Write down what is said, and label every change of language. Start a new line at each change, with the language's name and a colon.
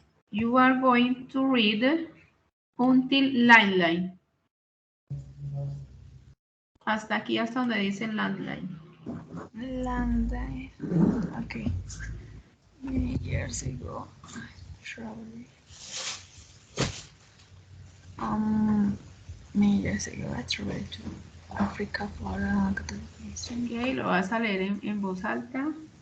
English: You are going to read until landline.
Spanish: Hasta aquí, hasta donde dice landline.
English: Landline. Okay. Many years ago, I traveled. Many years ago, I traveled to Africa for a Catholic mission.
Spanish: Ok, lo vas a leer en voz alta.